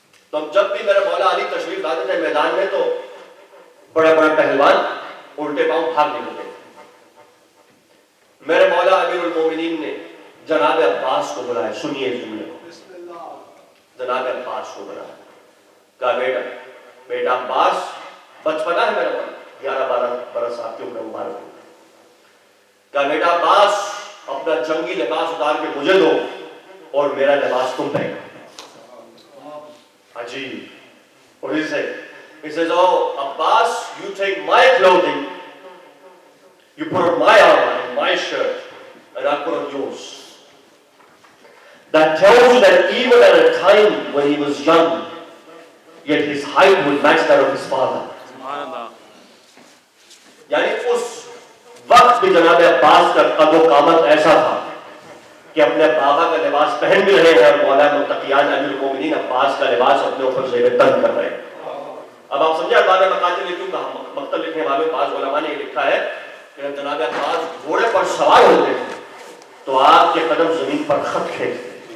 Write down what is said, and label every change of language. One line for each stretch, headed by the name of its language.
Urdu: تو جب بھی میرے مولا علی تشریف لاتے تھے میدان میں تو بڑے بڑے پہلوان الٹے پاؤں بھاگ نکلتے تھے۔ میرے مولا امیر المومنین نے جناب عباس کو بلایا، سنیے اس جملے کو، جناب عباس کو بلایا، کہا بیٹا عباس، بچپنا ہے میرا مولا، 11-12 برس آپ کے عمر مبارک ہو، کہا بیٹا عباس اپنا جنگی لباس اتار کے مجھے دو اور میرا لباس تم پہنو۔ عجیب۔ اور
English: he says, oh Abbas, you take my clothing, you put on my armor and my shirt, and I put on yours. That tells you that even at a time when he was young, yet his height would match that of his father.
Urdu: یعنی اس وقت بھی جناب عباس کا قد و قامت ایسا تھا کہ اپنے بابا کا لباس پہن بھی رہے ہیں اور مولا متقیان امیر المومنین عباس کا لباس اپنے اوپر زیب تن کر رہے ہیں۔ اب آپ سمجھے ارباب مقاتل نے کیوں کہا؟ مقتل لکھنے والوں بعض علماء نے یہ لکھا ہے کہ جناب عباس گھوڑے پر سوار ہوتے تھے تو آپ کے قدم زمین پر خط کھینچتے۔